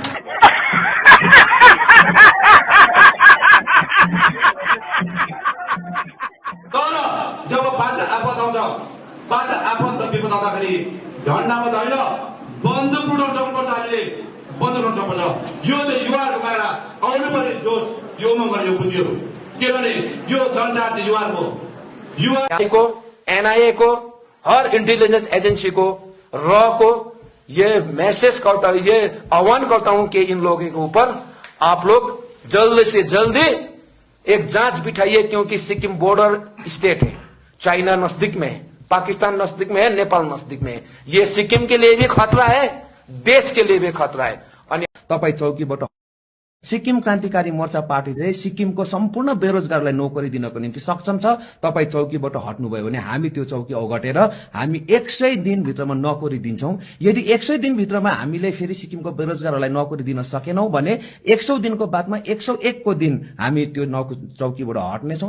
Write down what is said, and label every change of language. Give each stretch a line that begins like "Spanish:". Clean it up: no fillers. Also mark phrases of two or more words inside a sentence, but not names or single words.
Nepali: तर जब बाटो आपत आउँछ, बाटो आपत र विपद आउँदाखेरि झन्डामा त होइन बन्दुक उठाउन सक्नुपर्छ, हामीले बन्दुक उठाउन सक्नुपर्छ। यो चाहिँ युवाहरूको माया आउनु पर्ने जोस योमा गर्ने यो बुद्धिहरू, किनभने यो संसार चाहिँ युवाहरूको
Hindi: युवा एनआईए को हर
English: intelligence agency
Hindi: को रॉ को ये मैसेज करता हूं, ये आह्वान करता हूं कि इन लोगों के ऊपर आप लोग जल्द से जल्दी एक जांच बिठाइए, क्योंकि सिक्किम
English: border state
Hindi: है, चाइना नजदीक में है, पाकिस्तान नजदीक में है, नेपाल नजदीक में है। ये सिक्किम के लिए भी खतरा है, देश के लिए भी खतरा है।
Nepali: अनि तपाईँ चौकीबाट सिक्किम क्रान्तिकारी मोर्चा पार्टी चाहिँ सिक्किमको सम्पूर्ण बेरोजगारलाई नोकरी दिनको निम्ति सक्षम छ। तपाईँ चौकीबाट हट्नुभयो भने हामी त्यो चौकी ओगटेर हामी 100 दिनभित्रमा नोकरी दिन्छौं। यदि 100 दिनभित्रमा हामीले फेरि सिक्किमको बेरोजगारहरूलाई नोकरी दिन सकेनौं भने 100 दिनको बादमा 101 को दिन हामी त्यो चौकीबाट हट्नेछौं।